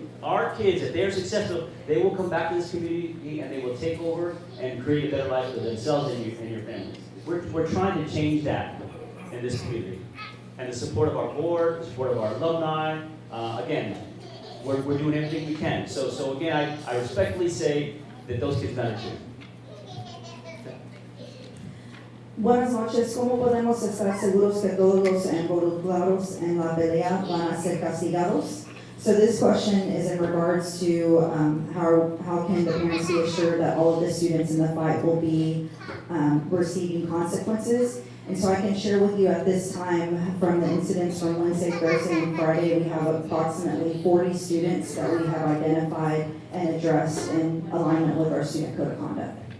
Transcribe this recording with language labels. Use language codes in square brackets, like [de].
[en] Our kids, if they're successful, they will come back to this community and they will take over and create a better life for themselves and your families. We're trying to change that in this community. And the support of our board, the support of our alumni, again, we're doing everything we can. So again, I respectfully say that those kids matter too. [es] Buenas noches. ¿Cómo podemos estar seguros que todos los involucrados en la pelea van a ser castigados? [en] So this question is in regards to how can the parents be assured that all of the students in the fight will be receiving consequences? And so I can share with you at this time from the incidents from Wednesday, Thursday, and Friday, we have approximately 40 students that we have identified and addressed in alignment with our student code of conduct.